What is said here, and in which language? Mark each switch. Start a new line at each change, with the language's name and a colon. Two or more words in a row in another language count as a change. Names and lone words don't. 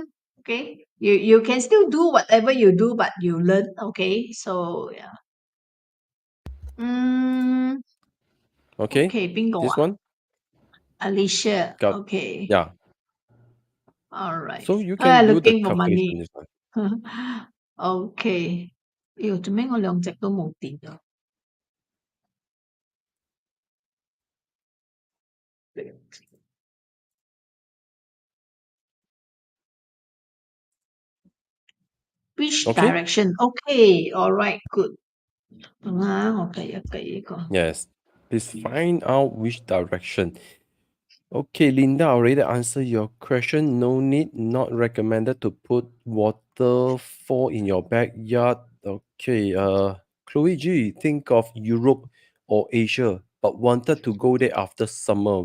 English: Okay, you can still do whatever you do, but you learn. Okay, so yeah. Okay, Okay, bingo. this one Alicia. got Okay, yeah. all right. So you can do the Looking for calculation money. this one.
Cantonese: Okay. 做咩我兩隻都冇電啊 Which
English: Okay. direction? Okay, all right, good.
Cantonese: 我計一計呢個。
English: Yes. Please find out which direction. Okay, Linda already answered your question. No need, not recommended to put waterfall in your backyard. Okay, Chloe G, think of Europe or Asia, but wanted to go there after summer.